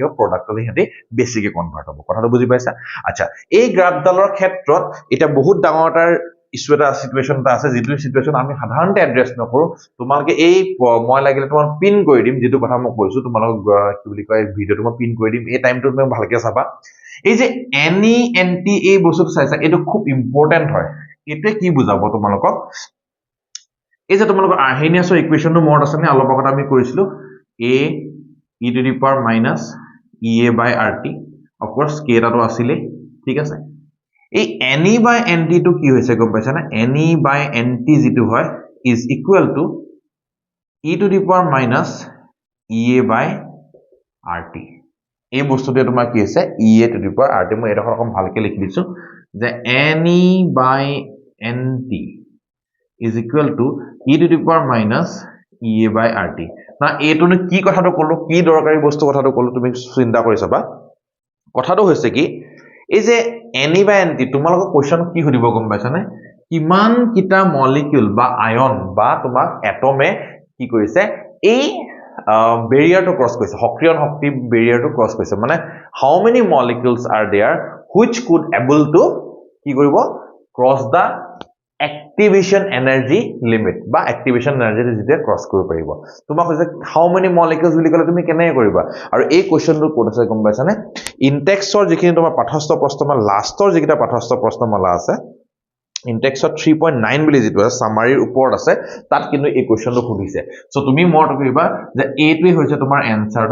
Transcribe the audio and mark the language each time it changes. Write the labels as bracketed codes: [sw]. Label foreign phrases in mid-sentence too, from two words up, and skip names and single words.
[as] হ'ব প্ৰডাক্টলৈ সিহঁতি বেছিকে কনভাৰ্ট হ'ব কথাটো বুজি পাইছা আচ্ছা এই গ্ৰাফডালৰ ক্ষেত্ৰত এটা বহুত ডাঙৰ এটাৰ ইছ্যু এটা সিচুৱেশ্যন এটা আছে যিটো সিচুৱেশ্যন আমি সাধাৰণতে এড্ৰেছ নকৰো তোমালোকে এই মই লাগিলে তোমাক পিন কৰি দিম যেটো কথা মই কৈছো তোমালোক কি বুলি কয় ভিডিওটো মই পিন কৰি দিম এই টাইমটো তুমি ভালকে চাবা এই যে এনি এনটি এই বস্তুটো চাইছা এইটো খুব ইম্পৰ্টেন্ট হয় এটোৱে কি বুজাব তোমালোকক এই যে তোমালোকৰ আৰ্হেনিয়াছৰ ইকুৱেশ্যনটো মনত আছে নে অলপ আগত আমি কৰিছিলো [en] a e to the power minus ea by rt of course k [as] এটাটো আছিলে ঠিক আছে এই [en] any by nt [as] টো কি হৈছে গম পাইছা না any by nt যেটো হয় [en] is equal to e to the power minus ea by rt [as] এই বস্তুটো তোমাৰ কি হৈছে [en] ea to the power rt [as] মই এটা ৰকম ভালকে লিখি দিছো যে [en] any by nt is equal to e to the power minus ea by rt [as] না এইটোনো কি কথাটো কলো কি দৰকাৰী বস্তু কথাটো কলো তুমি চিন্তা কৰি চাবা কথাটো হৈছে কি এই যে [en] any by nt [as] তোমালোকৰ কোৱেশ্চন কি সুধিব গম পাইছা নে কিমান কিটা মলিকিউল বা আয়ন বা তোমাক এটমে কি কৰিছে এই বেৰিয়াৰটো ক্ৰছ কৰিছে সক্ৰিয় শক্তি বেৰিয়াৰটো ক্ৰছ কৰিছে মানে [en] how many molecules are there which could able to [as] কি কৰিব ক্ৰছ দা [en] activation energy limit [as] বা [en] activation energy [as] যেতিয়া ক্ৰছ কৰিব পাৰিব তোমাক কৈছে [en] how many molecules [as] বুলি ক'লে তুমি কেনে কৰিবা আৰু এই কোৱেশ্চনটো কোড আছে গম পাইছানে ইনটেক্সৰ যিখিনি তোমাৰ পাঠস্থ প্ৰশ্নমালা লাষ্টৰ যিকিটা পাঠস্থ প্ৰশ্নমালা আছে ইনটেক্সৰ 3.9 বুলি যেটো আছে সামাৰীৰ ওপৰত আছে তাত কিন্তু এই কোৱেশ্চনটো সুধিছে সো তুমি মনত কৰিবা যে এইটোই হৈছে তোমাৰ এনসাৰটো